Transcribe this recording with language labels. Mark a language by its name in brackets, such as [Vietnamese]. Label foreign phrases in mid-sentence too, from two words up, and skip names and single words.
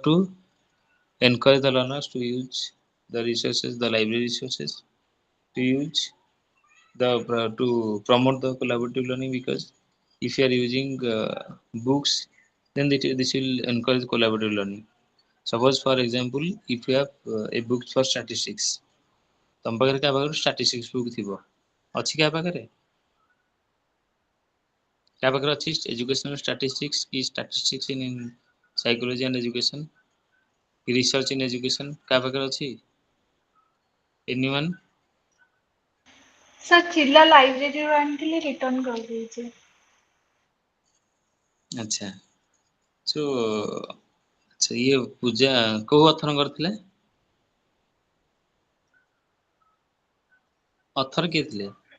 [English] to encourage the learners to use the resources the library resources to use the to promote the collaborative learning because if you are using books then this will encourage collaborative learning suppose for example if you have a book for statistics [Odia] ତମ ପାଖରେ କାହା ପାଖରେ [English] statistics book [Odia] ଥିବ ଅଛି କାହା ପାଖରେ କାହା ପାଖରେ ଅଛି [English] educational statistics କି statistics in psychology and education କି research in education [Odia] କାହା ପାଖରେ ଅଛି [English] anyone [Odia] ସାର୍ ଥିଲା ଲାଇବ୍ରେରୀରୁ ଆଣିଥିଲି ରିଟର୍ନ କରିଦେଇଛି ଆଚ୍ଛା so ଆଚ୍ଛା ଇଏ ପୂଜା କୋଉ ଅଥର କରିଥିଲେ ଅଥର କିଏ ଥିଲେ